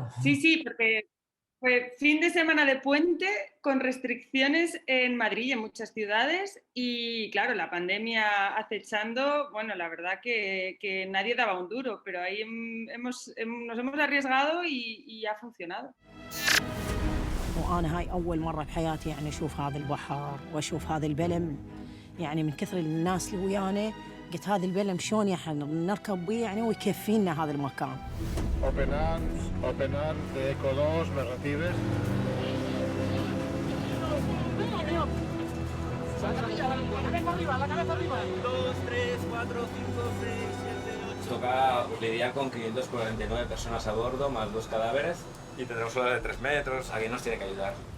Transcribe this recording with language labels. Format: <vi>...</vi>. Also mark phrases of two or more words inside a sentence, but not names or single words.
<es>Sí, porque fue fin de semana de puente con restricciones en Madrid y en muchas ciudades y claro, la pandemia acechando, bueno, la verdad que nadie daba un duro, pero ahí nos hemos arriesgado y ha funcionado.</es> <ar>وأنا هاي أول مرة بحياتي يعني أشوف هذا البحر وأشوف هذا البلم، يعني من كثر الناس اللي ويانا قلت هذا البلم شلون نركب بيه يعني ويكفينا هذا المكان.</ar> <es>Open arms de Eco 2, ¿me recibes? La cabeza arriba. 2, 3, 4, 5, 6, 7, 8. Toca lidiar con 549 personas a bordo, más 2 cadáveres. Y tendremos olas de 3 metros. Alguien nos tiene que ayudar.</es>